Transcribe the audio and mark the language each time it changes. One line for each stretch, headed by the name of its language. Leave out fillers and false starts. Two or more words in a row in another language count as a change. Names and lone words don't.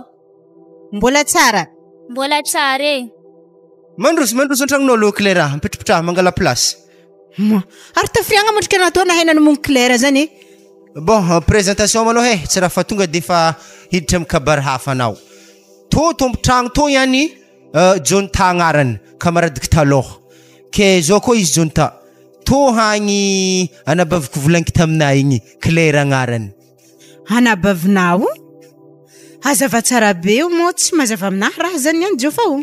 Malagasy: Mbola tsara. Mbola tsara Mandroso an-tragnonao Claire, mipetrapetraha mangala place. Ary tafiriagna mondrika natao na henany mong Claire zany.
French: Bon, présentation
Malagasy: maloha tsy raha fa tonga defa hiditra amin'ny kabary hafa anao. To tombotragno to ihany Jonta agnarany, kamaradiko taloha. Ke zao koa izy Jonta. To hagny anabaviko volaniko taminay igny, Claire agnarany. Anabavinao? Hazava tsara be mo tsy mazava aminahy raha zany ihany Jofa o.